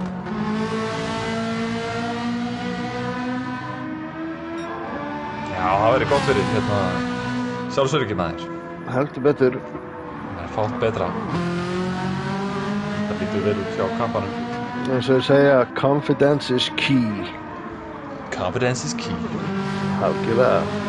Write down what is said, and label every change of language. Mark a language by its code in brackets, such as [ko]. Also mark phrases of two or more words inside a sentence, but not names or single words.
[is] Já, það verið gott fyrir sjálfsöryggi maður. Heldur betur. Það er fátt betra. Það lítur vel út hjá kappanum. Eins og þeir segja, [en] confidence is key. Confidence is key. [is] Algjörlega.